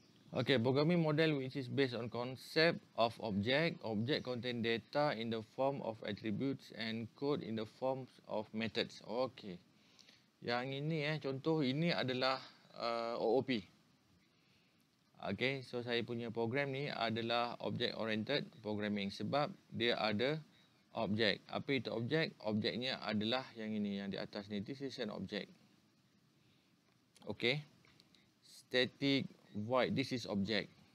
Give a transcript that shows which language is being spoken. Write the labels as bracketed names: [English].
[English] Okay, programming model which is based on concept of object. Object contain data in the form of attributes and code in the forms of methods. Okay. [Malay] Yang ini contoh ini adalah OOP. Okay, so saya punya program ni adalah object oriented programming sebab dia ada objek. Apa itu objek? Objeknya adalah yang ini, yang di atas ni. [English] This is an object. Okay. Static void, this is object.